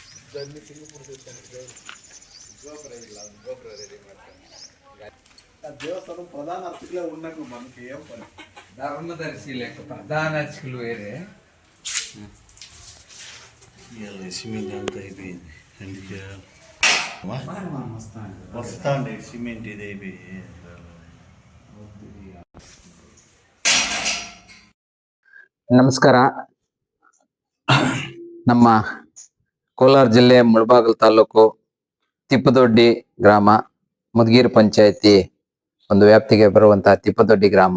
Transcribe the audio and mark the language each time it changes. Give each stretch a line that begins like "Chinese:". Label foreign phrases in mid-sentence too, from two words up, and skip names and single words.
Telugu: దేవస్థానం ప్రధాన అర్చకులే ఉన్నట్టు మనకి ఏం పని ధర్మదర్శి లేక ప్రధాన అర్చకులు వేరే సిమెంట్ అంతా అయిపోయింది అందుకే వస్తా అండి సిమెంట్ ఇది అయిపోయి
Kannada: ನಮಸ್ಕಾರ. ನಮ್ಮ ಕೋಲಾರ ಜಿಲ್ಲೆ ಮುಳಬಾಗಿಲು ತಾಲೂಕು ತಿಪ್ಪದೊಡ್ಡಿ ಗ್ರಾಮ ಮುದಗೇರಿ ಪಂಚಾಯತಿ ಒಂದು ವ್ಯಾಪ್ತಿಗೆ ಬರುವಂತಹ ತಿಪ್ಪದೊಡ್ಡಿ ಗ್ರಾಮ.